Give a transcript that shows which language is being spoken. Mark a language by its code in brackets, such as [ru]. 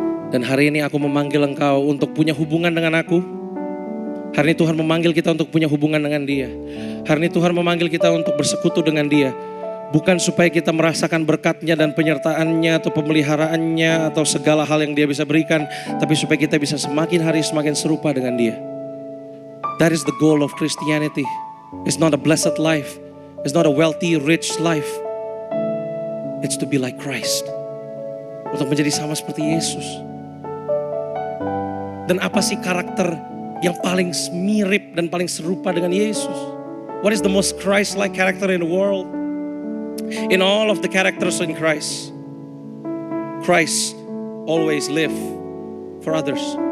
[id] Dan hari ini aku memanggil engkau untuk punya hubungan dengan aku. Hari ini Tuhan memanggil kita untuk punya hubungan dengan Dia. Hari ini Tuhan memanggil kita untuk bersekutu dengan Dia. Bukan supaya kita merasakan berkat-Nya dan penyertaan-Nya atau pemeliharaannya atau segala hal yang Dia bisa berikan. Tapi supaya kita bisa semakin hari semakin serupa dengan Dia. [en] That is the goal of Christianity. It's not a blessed life. It's not a wealthy, rich life. It's to be like Christ. [id] Untuk menjadi sama seperti Yesus. Dan apa sih karakter yang paling mirip dan paling serupa dengan Yesus? [en] What is the most Christ-like character in the world? In all of the characters in Christ, Christ always live for others.